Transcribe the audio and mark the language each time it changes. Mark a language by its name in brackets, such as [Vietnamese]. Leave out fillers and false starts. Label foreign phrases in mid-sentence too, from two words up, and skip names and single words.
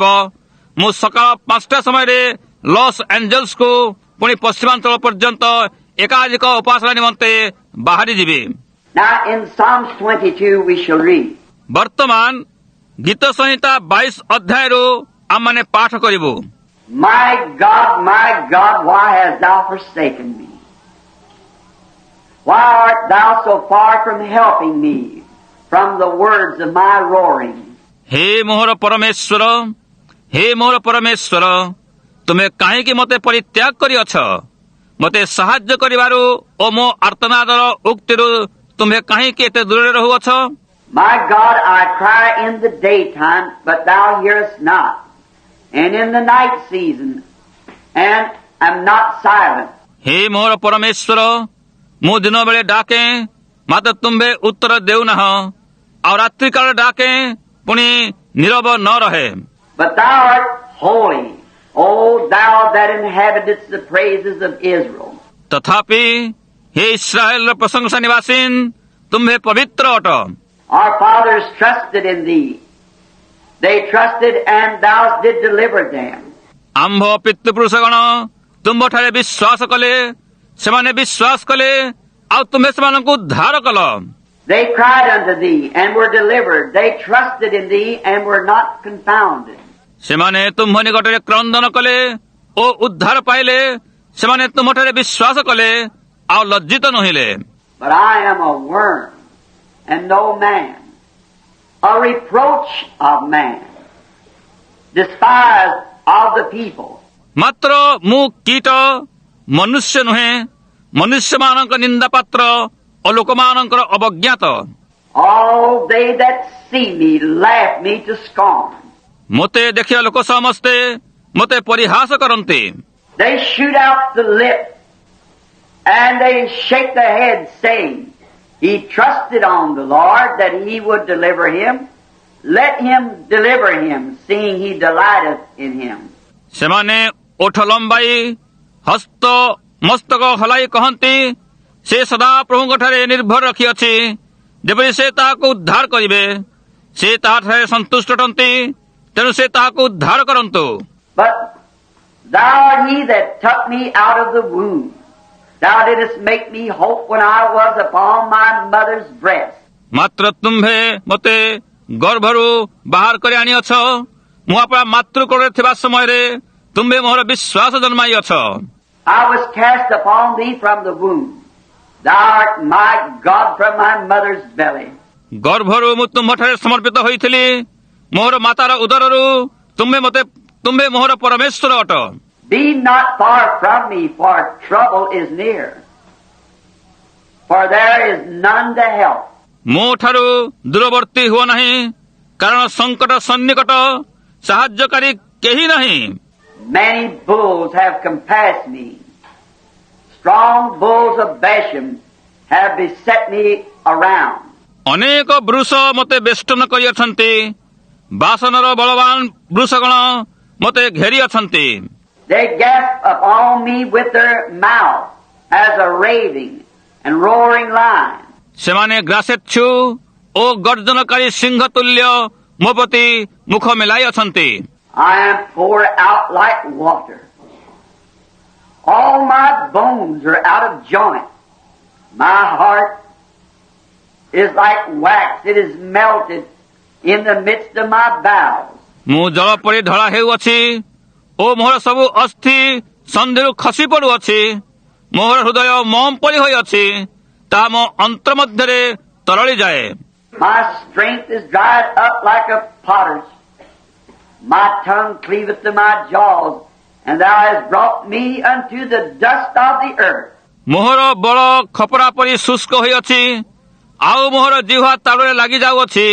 [Odia] ମୁଁ ସକାଳ 5ଟା ସମୟରେ ଲସ୍ ଆଞ୍ଜେଲସକୁ ପୁଣି ପଶ୍ଚିମାଞ୍ଚଳ ପର୍ଯ୍ୟନ୍ତ ଏକାଧିକ ଉପାସନା ନିମନ୍ତେ ବାହାରିଯିବି। [English] Now in Psalms 22 we shall read. [Odia] ବର୍ତ୍ତମାନ ଗୀତ ସଂହିତା 22 ଅଧ୍ୟାୟରୁ ଆମମାନେ ପାଠ କରିବୁ। [English] My God, why hast thou forsaken me? Why art thou so far from helping me from the words of my roaring? [Odia] ହେ ମୋହର ପରମେଶ୍ୱର, ହେ ମୋହର ପରମେଶ୍ୱର, ତୁମେ କାହିଁକି ମୋତେ ପରିତ୍ୟାଗ କରିଅଛ? ମୋତେ ସାହାଯ୍ୟ କରିବାରୁ ଓ ମୋ ଆର୍ତ୍ତନାଦର ଉକ୍ତିରୁ ତୁମେ କାହିଁକି ଏତେ ଦୂରରେ ରହୁଅଛ? [English] My God, I cry in the daytime, but thou hearest not, and in the night season, and am not silent. [Odia] ହେ ମୋହର ପରମେଶ୍ୱର, ମୁଁ ଦିନ ବେଳେ ଡାକେ ମାତ୍ର ତୁମ୍ଭେ ଉତ୍ତର ଦେଉନାହଁ, ଆଉ ରାତ୍ରିକାଳରେ ଡାକେ ପୁଣି ନୀରବ ନ ରହେ। [English] But thou art holy, O thou that inhabitest the praises of Israel. [Odia] ତଥାପି ହେ ଇସ୍ରାଏଲର ପ୍ରଶଂସା ନିବାସୀନ, ତୁମ୍ଭେ ପବିତ୍ର ଅଟ। [English] Our fathers trusted in thee. They trusted and thou did deliver them. [Odia] ଆମ୍ଭ ପିତୃପୁରୁଷଗଣ ତୁମ୍ଭଠାରେ ବିଶ୍ୱାସ କଲେ, ସେମାନେ ବିଶ୍ୱାସ କଲେ, ଆଉ ତୁମ୍ଭେ ସେମାନଙ୍କୁ ଉଦ୍ଧାର କଲ। [English] They cried unto thee and were delivered. They trusted in thee and were not confounded. [Odia] ସେମାନେ ତୁମ୍ଭ ନିକଟରେ କ୍ରନ୍ଦନ କଲେ ଓ ଉଦ୍ଧାର ପାଇଲେ, ସେମାନେ ତୁମ୍ଭଠାରେ ବିଶ୍ୱାସ କଲେ ଆଉ ଲଜ୍ଜିତ ନୋହିଲେ। [English] But I am a worm and no man, a reproach of man, despised of the people. [Odia] ମାତ୍ର ମୁଁ କୀଟ, ମନୁଷ୍ୟ ନୁହେଁ, ମନୁଷ୍ୟମାନଙ୍କ ନିନ୍ଦା ପାତ୍ର ଓ ଲୋକମାନଙ୍କର ଅବଜ୍ଞାତ। [English] All they that see me laugh me to scorn. [Odia] ମୋତେ ଦେଖିବା ଲୋକ ସମସ୍ତେ ମୋତେ ପରିହାସ କରନ୍ତି। [English] They shoot out the lip and they shake their head, saying, He trusted on the Lord that he would deliver him. Let him deliver him, seeing he delighteth in him. [Odia] ସେମାନେ ଓଠ ଲମ୍ବାଇ ହସ୍ତ ମସ୍ତକ ହଲାଇ କହନ୍ତି, ସେ ସଦା ପ୍ରଭୁଙ୍କଠାରେ ନିର୍ଭର ରଖିଅଛି, ଯେପରି ସେ ତାହାକୁ ଉଦ୍ଧାର କରିବେ। ସେ ତାହାଠାରେ ସନ୍ତୁଷ୍ଟ ଅଟନ୍ତି, ତେଣୁ ସେ ତାହାକୁ ଉଦ୍ଧାର କରନ୍ତୁ। [English] But thou art he that took me out of the womb. Thou didst make me hope when I was upon my mother's breast. [Odia] ମାତ୍ର ତୁମ୍ଭେ ମୋତେ ଗର୍ଭରୁ ବାହାର କରି ଆଣିଅଛ, ମୁଁ ଆପଣା ମାତୃକୋଳରେ ଥିବା ସମୟରେ ତୁମ୍ଭେ ମୋହର ବିଶ୍ୱାସ ଜନ୍ମାଇଅଛ। [English] I was cast upon thee from the womb. Thou art my God from my mother's belly. [Odia] ଗର୍ଭରୁ ମୁଁ ତୁମ୍ଭଠାରେ ସମର୍ପିତ ହୋଇଥିଲି, ମୋହର ମାତାର ଉଦରରୁ ତୁମ୍ଭେ ମୋହର ପରମେଶ୍ୱର ଅଟ। [English] Be not far from me, for trouble is near. For there is none to help. [Odia] ମୋ ଠାରୁ ଦୂରବର୍ତ୍ତୀ ହୁଅ ନାହିଁ, କାରଣ ସଙ୍କଟ ସନ୍ନିକଟ, ସାହାଯ୍ୟକାରୀ କେହି ନାହିଁ। [English] Many bulls have compassed me. Strong bulls of Bashan have beset me around. [Odia] ଅନେକ ବୃଷ ମୋତେ ବେଷ୍ଟନ କରିଅଛନ୍ତି, ବାସନର ବଳବାନ ବୃଷଗଣ ମୋତେ ଘେରି ଅଛନ୍ତି। [English] They gasp upon me with their mouth as a raving and roaring lion. [Odia] ସେମାନେ ଗ୍ରାସେଚ୍ଛୁ ଓ ଗର୍ଜନକାରୀ ସିଂହ ତୁଲ୍ୟ ମୋ ପ୍ରତି ମୁଖ ମେଲାଇ ଅଛନ୍ତି। [English] I am poured out like water. All my bones are out of joint. My heart is like wax. It is melted in the midst of my bowels. [Odia] ମୁଁ ଜଳ ପରି ଢଳା ହେଉଅଛି ଓ ମୋହର ସବୁ ଅସ୍ଥି ସନ୍ଧିରୁ ଖସି ପଡୁଅଛି। ମୋହର ହୃଦୟ ମୋମ ପରି ହୋଇଅଛି, ତାହା ମୋ ଅନ୍ତର ମଧ୍ୟରେ ତରଳି ଯାଏ। [English] My strength is dried up like a potter's. My tongue cleaveth to my jaws, and thou hast brought me unto the dust of the earth. [Odia] ମୋହର ବଳ ଖପରା ପରି ଶୁଷ୍କ ହୋଇଅଛି, ଆଉ ମୋହର ଜିହ୍ୱା ତାଳୁରେ ଲାଗି ଯାଉଅଛି।